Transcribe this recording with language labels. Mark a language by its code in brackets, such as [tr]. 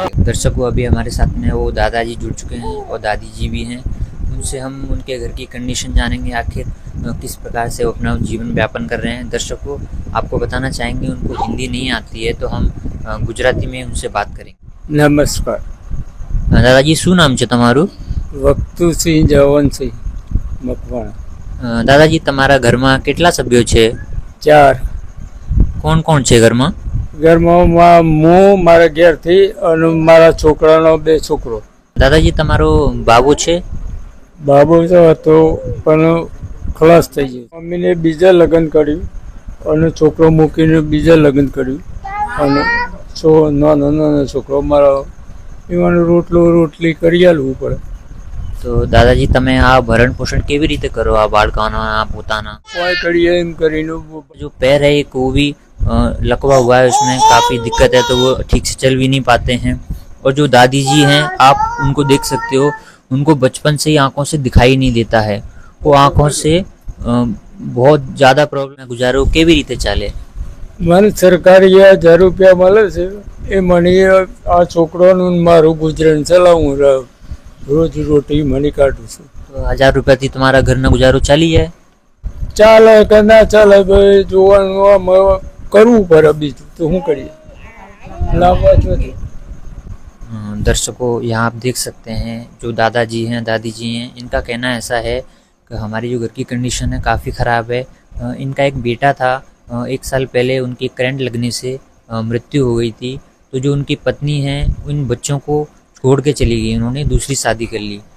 [hi] दर्शकों, अभी हमारे साथ में वो दादाजी जुड़ चुके हैं और दादी जी भी हैं। उनसे हम उनके घर की कंडीशन जानेंगे, आखिर किस प्रकार से वो अपना जीवन व्यापन कर रहे हैं। दर्शकों, आपको बताना चाहेंगे उनको हिंदी नहीं आती है तो हम गुजराती में उनसे बात करेंगे। नमस्कार। [gu] दादाजी, શું નામ છે તમારું? વક્તુસિંહ જવનસિંહ મકવાણા। દાદાજી, તમારા ઘરમાં કેટલા સભ્યો છે? 4 કોણ કોણ છે ઘરમાં? ઘરમાં હું મારા ઘેરથી અને મારા છોકરાનો 2 છોકરો। દાદાજી, તમારો બાબુ છે? બાબુ તો હતો પણ ખલાસ થઈ ગયો। મમ્મીને બીજા લગ્ન કર્યું અને છોકરો મૂકીને બીજા લગ્ન કર્યું અને નાનો નાનો છોકરો મારો એવાનો રોટલી કરી આલવું પડે। તો દાદાજી, તમે આ ભરણ પોષણ કેવી રીતે કરો આ બાળકોના, આ પોતાના? કોઈ કરીએ એમ કરીને [hi] जो पैर है एक वो भी लकवा हुआ है, उसमें काफ़ी दिक्कत है, तो वो ठीक से चल भी नहीं पाते हैं। और जो दादी जी हैं, आप उनको देख सकते हो, उनको बचपन से ही आंखों से दिखाई नहीं देता है। वो आंखों से बहुत ज़्यादा प्रॉब्लम है। [gu] गुजारो केवी रीते चाले? મને સરકારી 1000 રૂપિયા મળે છે એ મને આ છોકરાનું ને મારું ગુજરાન ચલાવું રોજ રોટી મને કાઢું છું। तो 1000 रुपया थी तुम्हारा घर ना गुजारो चाली है? ચાલે કે ના ચાલે ભાઈ જોવાનું આમાં કરવું પડે, બીજું તો શું કરીએ, લાવવા જ નથી। [hi] दर्शकों, यहाँ आप देख सकते हैं जो दादाजी हैं, दादी जी हैं, इनका कहना ऐसा है कि हमारी जो घर की कंडीशन है काफ़ी ख़राब है। इनका एक बेटा था, 1 साल पहले उनकी करंट लगने से मृत्यु हो गई थी। तो जो उनकी पत्नी हैं, उन बच्चों को छोड़ के चली गई, उन्होंने दूसरी शादी कर ली।